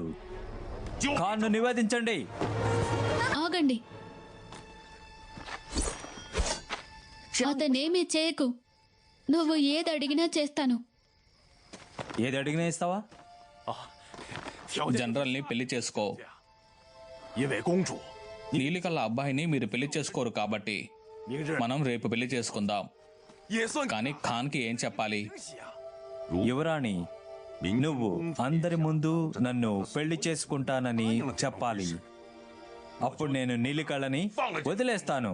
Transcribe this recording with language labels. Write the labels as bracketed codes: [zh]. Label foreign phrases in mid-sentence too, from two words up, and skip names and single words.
[te] ఖాన్ను నివేదించండి. ఆగండి. అతనేమీ చేయకు. నువ్వు ఏది అడిగినా చేస్తాను. ఏది అడిగినా ఇస్తావా? [zh] 条件， [te] జనరల్ని పెళ్లి చేసుకో. [zh] 因为公主 [te] నీలికల్ల అబ్బాయిని మీరు పెళ్లి చేసుకోరు కాబట్టి [zh] 明日 [te] మనం రేపు పెళ్లి చేసుకుందాం. [zh] 也算 [te] కానీ ఖాన్కి ఏం చెప్పాలి? [zh] 喜啊！ [te] యువరాణి, నువ్వు అందరి ముందు నన్ను పెళ్లి చేసుకుంటానని చెప్పాలి. అప్పుడు నేను నీలికళ్ళని వదిలేస్తాను.